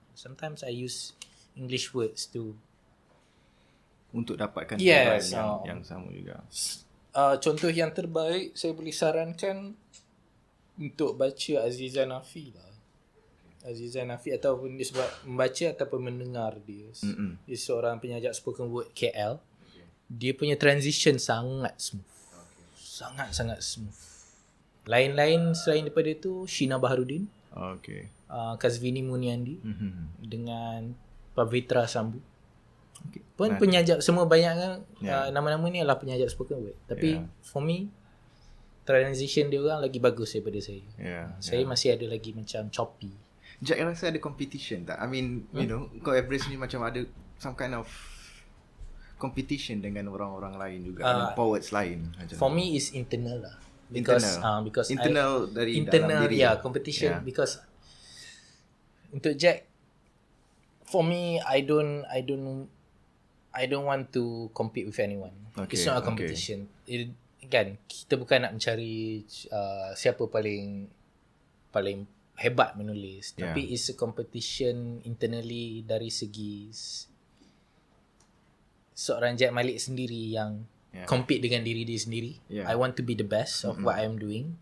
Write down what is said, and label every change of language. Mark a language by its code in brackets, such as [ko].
[en] Sometimes I use English words to [ms] untuk dapatkan yang sama juga. Contoh yang terbaik saya boleh sarankan untuk baca Aziza Nafi lah. Aziza Nafi, ataupun dia sebab membaca ataupun mendengar dia. Dia seorang penyajak spoken word KL. Dia punya transition sangat smooth. Sangat-sangat smooth. Lain-lain selain daripada itu, Sheena Baharudin, Kazvini Muniandi, dengan Pavitra Sambu. Pun penyajak, semua banyak kan, nama-nama ni adalah penyajak spoken word. Tapi [en] for me, [ms] transition dia orang lagi bagus daripada saya. Saya masih ada lagi macam choppy. Jack rasa ada competition tak? [en] I mean, you know, [ms] kau average ni macam ada [en] some kind of competition [ms] dengan orang-orang lain juga, poets lain. [en] For me is internal lah. Because [ms] internal dari dalam diri. [en] Competition. Because [ms] untuk Jack, [en] for me, I don't want to compete with anyone. It's not a competition. [ms] Kan, kita bukan nak mencari siapa paling hebat menulis, tapi [en] it's a competition internally [ms] dari segi seorang Jack Malik sendiri yang compete dengan diri dia sendiri. [en] I want to be the best of what I'm doing.